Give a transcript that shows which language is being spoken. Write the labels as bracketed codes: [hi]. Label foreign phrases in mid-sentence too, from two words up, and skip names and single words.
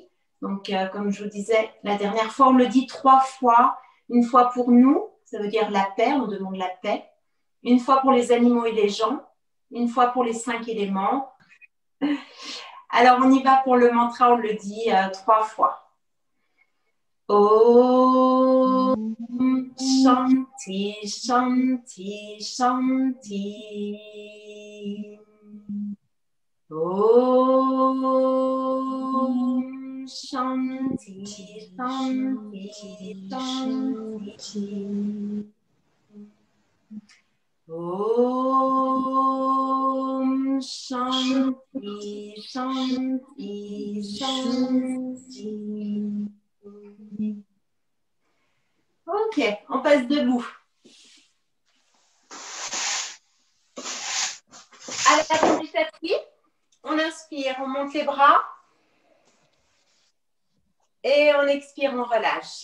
[fr] Donc, comme je vous disais la dernière fois, on le dit 3 fois. Une fois pour nous, ça veut dire la paix, on demande la paix. Une fois pour les animaux et les gens. Une fois pour les 5 éléments. Alors, on y va pour le mantra, on le dit 3 fois. [sa] ॐ शान्ति शान्ति शान्ति. ॐ शान्ति शान्ति शान्ति. ॐ शान्ति शान्ति शान्ति. [fr] Ok, on passe debout. À la fin du tapis, on inspire, on monte les bras. Et on expire, on relâche.